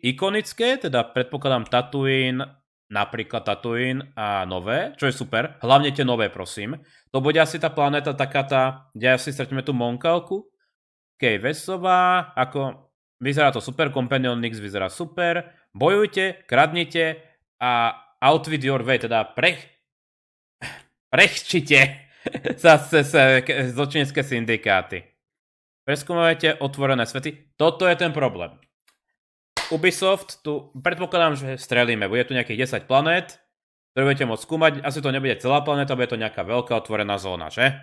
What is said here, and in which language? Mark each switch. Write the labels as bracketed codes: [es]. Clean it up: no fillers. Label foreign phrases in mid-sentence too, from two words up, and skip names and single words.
[sk] Ikonické, teda predpokladám Tatooine, napríklad Tatooine a nové, čo je super. Hlavne tie nové, prosím. To bude asi tá planéta taká tá, kde asi stretneme tú Monkalku. OK, Vesová, ako... Vyzerá to super, Companion Nix vyzerá super. Bojujte, kradnite a [en] outwit your way, [sk] teda prechčite zase zločinecké syndikáty. Preskúmajte otvorené svety. Toto je ten problém. Ubisoft, tu predpokladám, že strelíme. Bude tu nejakých 10 planét, ktoré budete môcť skúmať. Asi to nebude celá planéta, bude to nejaká veľká otvorená zóna, že?